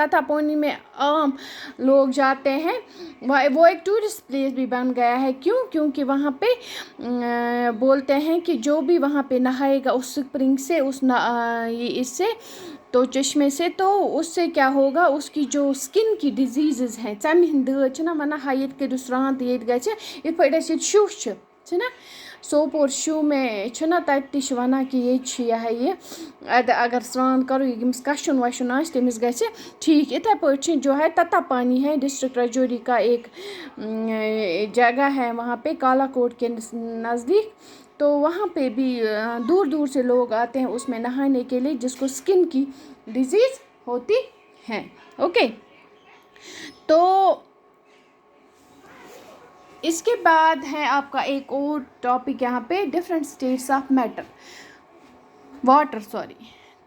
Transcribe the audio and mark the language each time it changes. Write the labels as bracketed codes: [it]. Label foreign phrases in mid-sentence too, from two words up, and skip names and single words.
[ur] تتا پانی میں عام لوگ جاتے ہیں، وہ ایک ٹورسٹ پلیس بھی بن گیا ہے۔ کیونکہ وہاں پہ بولتے ہیں کہ جو بھی وہاں پہ نہائے گا اس سپرنگ سے، اس سے تو چشمے سے، تو اس سے کیا ہوگا، اس کی جو سکن کی ڈیزیزز ہیں، [ks] ژمہِ ہٕنٛدۍ دٲدۍ چھِنا وَنان ہا ییٚتہِ کٔرِو سرٛان تہٕ ییٚتہِ گژھِ یِتھ پٲٹھۍ اَسہِ ییٚتہِ شُہ چھُنا سوپور شُہ میں چھُنا تَتہِ تہِ چھِ وَنان کہِ ییٚتہِ چھِ یہِ ہا یہِ اگر سرٛان کَرو ییٚمِس کَشُن وَشُن آسہِ تٔمِس گژھِ ٹھیک۔ یِتھے پٲٹھۍ چھِ [ur] جو ہے تتا پانی ہے ڈسٹرکٹ راجوری کا ایک جگہ ہے وہاں پہ کالا کوٹ کے نزدیک، تو وہاں پہ بھی دور دور سے لوگ آتے ہیں اس میں نہانے کے لیے، جس کو سکن کی ڈیزیز ہوتی ہے۔ اوکے، تو اس کے بعد ہے آپ کا ایک اور ٹاپک یہاں پہ [en] different states of water.